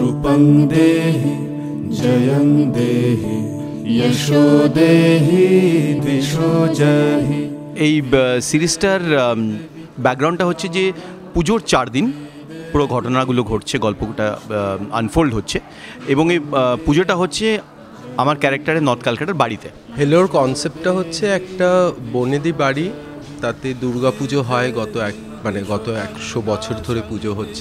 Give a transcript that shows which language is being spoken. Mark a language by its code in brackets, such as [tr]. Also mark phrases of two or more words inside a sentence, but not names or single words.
[sa] तं देहि जयं देहि यशो देहि दिशो जहि। [bn] এই সিরিজটার ব্যাকগ্রাউন্ডটা হচ্ছে যে পুজোর 4 দিন পুরো ঘটনাগুলো ঘটছে, গল্পটা আনফোল্ড হচ্ছে, এবং এই পুজোটা হচ্ছে আমার ক্যারেক্টারের নর্থ ক্যালকাটার বাড়িতে। হেলোর কনসেপ্টটা হচ্ছে একটা বনেদি বাড়ি, তাতে দুর্গা পুজো হয় গত 100 বছর ধরে পুজো হচ্ছে।